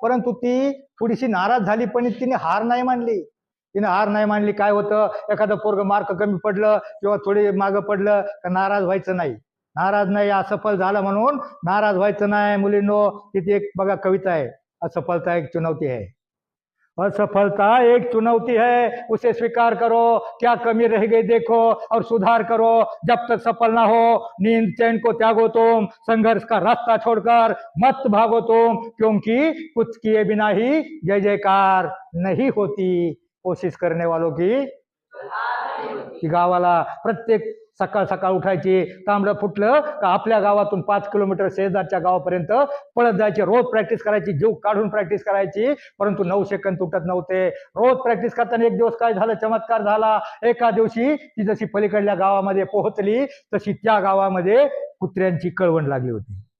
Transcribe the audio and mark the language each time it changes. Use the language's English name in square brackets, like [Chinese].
[Marathi] परंतु ती थोडीशी नाराज झाली पण तिने हार नाही मानली. काय होतं, एखादं पोरग मार्क कमी पडलं किंवा थोडी मागं पडलं तर नाराज व्हायचं नाही. असफल झालं म्हणून नाराज व्हायचं नाही. मुलींनो, तिथे एक बघा कविता आहे, [Hindi] असफलता एक चुनौती है. असफलता एक चुनौती है, उसे स्वीकार करो, क्या कमी रह गई देखो और सुधार करो. जब तक सफल ना हो नींद चैन को त्यागो तुम, संघर्ष का रास्ता छोड़कर मत भागो तुम, क्योंकि कुछ किए बिना ही जय जयकार नहीं होती. कोशिश करने वालों की [Marathi] गावाला प्रत्येक सकाळ सकाळ उठायची, तांबडं फुटलं का आपल्या गावातून 5 किलोमीटर शेजारच्या गावापर्यंत पळत जायचे. रोज प्रॅक्टिस करायची, जीव काढून प्रॅक्टिस करायची. परंतु 9 सेकंद तुटत नव्हते. रोज प्रॅक्टिस करताना एक दिवस काय झालं, चमत्कार झाला. एका दिवशी ती जशी पलीकडल्या गावामध्ये पोहोचली तशी त्या गावामध्ये कुत्र्यांची कळवण लागली होती.